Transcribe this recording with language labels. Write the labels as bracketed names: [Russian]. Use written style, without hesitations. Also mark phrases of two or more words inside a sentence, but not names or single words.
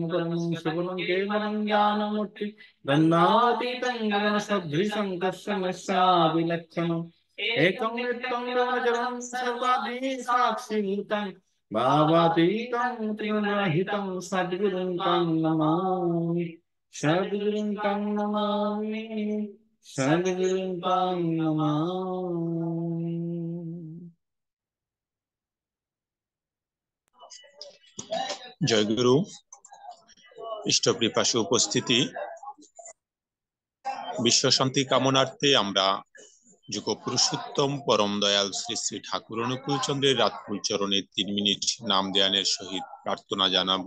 [Sanskrit] परमं सुगुणं केवलं ज्ञानमूर्ति गन्धातीतं गगनसदृशं कर्षमस्याभिलक्षणम् एकं नित्यं गगनजलं सर्वाधि साक्षिभूतं भावातीतं त्रिगुणरहितं सद्गुरुं तं नमामि सद्गुरुं तं नमामि सद्गुरुं तं नमामि। [Bangla] জয় গুরু। ইষ্টপ্রিপাশু উপস্থিতি, বিশ্ব শান্তি কামনার্থে আমরা যুগ পুরুষোত্তম পরম দয়াল শ্রী শ্রী ঠাকুর অনুকূল চন্দ্রের রাতকুল চরণে 3 মিনিট নাম ধ্যানের সহিত প্রার্থনা জানাবো।